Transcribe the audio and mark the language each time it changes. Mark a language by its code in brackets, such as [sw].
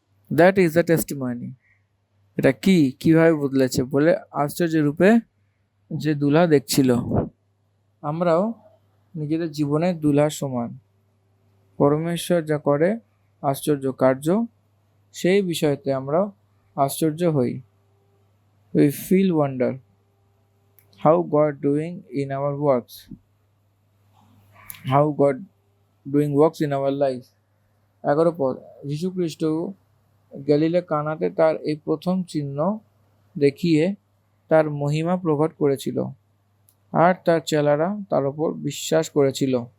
[en] That is the testimony. [bn] এটা কিভাবে বদলেছে বলে আশ্চর্য রূপে যে দুলহা দেখছিল। আমরাও নিজেদের জীবনে দুলহার সমান। পরমেশ্বর যা করে আশ্চর্য কার্য, সেই বিষয়তে আমরা আশ্চর্য হই। [en] We feel wonder how God doing in our works, how God doing works in our life। [bn] 11 পদ, যীশু খ্রিস্ট গ্যালিলে কানাতে তার এই প্রথম চিহ্ন দেখিয়ে তার মহিমা প্রকট করেছিল, আর তার চেলারা তার উপর বিশ্বাস করেছিল।